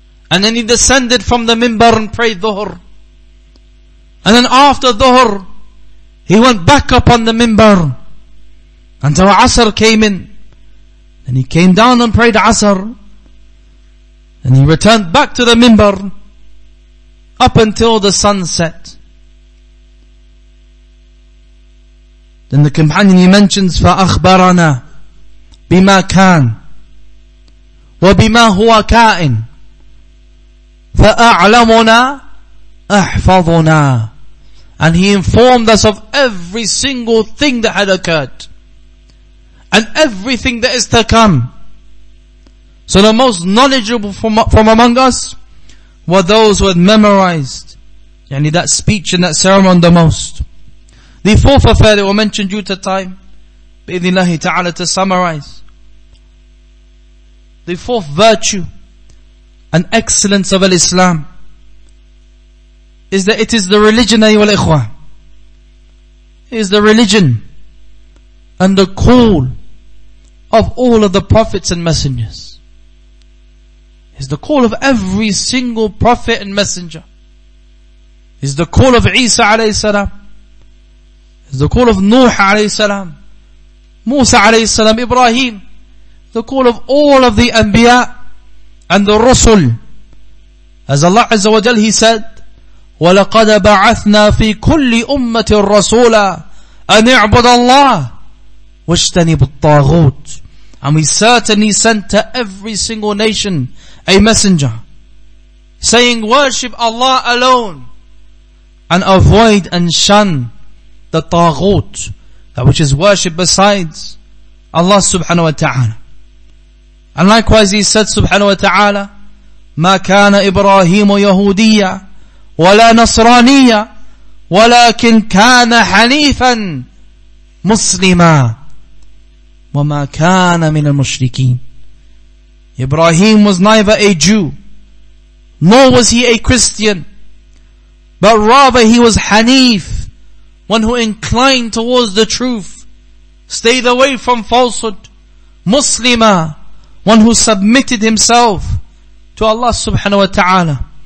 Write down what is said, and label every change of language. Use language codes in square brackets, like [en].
[en] And then he descended from the minbar and prayed Dhuhr. And then after Dhuhr, he went back up on the minbar until Asr came in. Then he came down and prayed Asr. And he returned back to the minbar up until the sun set. Then the companion, he mentions, [ar] فَأَخْبَرَنَا بِمَا كَانَ وَبِمَا هُوَ كَائِنٌ فَأَعْلَمُنَا أَحْفَظُنَا. [en] And he informed us of every single thing that had occurred and everything that is to come. So the most knowledgeable from among us were those who had memorized that speech and that sermon the most. The fourth affair that we mentioned due to time, بإذن ta'ala, to summarize, the fourth virtue and excellence of Islam is that it is the religion, ayyuhal ikhwah. is the religion and the call of all of the prophets and messengers. It's the call of every single prophet and messenger. It's the call of Isa alayhi salam. It's the call of Nuh alayhi salam, Musa alayhi salam, Ibrahim. The call of all of the Anbiya and the Rasul. As Allah Azza wa Jal, He said, [ar] وَلَقَدْ بَعَثْنَا فِي كُلِّ أُمَّةٍ رَسُولًا أَنِ اعْبُدَ اللَّهِ وَاجْتَنِبُ الطَّاغُوتِ. [en] And we certainly sent to every single nation a messenger, saying, worship Allah alone and avoid and shun the taghut, that which is worship besides Allah subhanahu wa ta'ala. And likewise He said [ar] subhanahu wa ta'ala, ما كان إبراهيم يهوديا ولا نصرانيا ولكن كان حنيفا مسلما وما كان من المشركين. [en] Ibrahim was neither a Jew nor was he a Christian, but rather he was Hanif, one who inclined towards the truth, stayed away from falsehood, Muslima, one who submitted himself to Allah subhanahu wa ta'ala.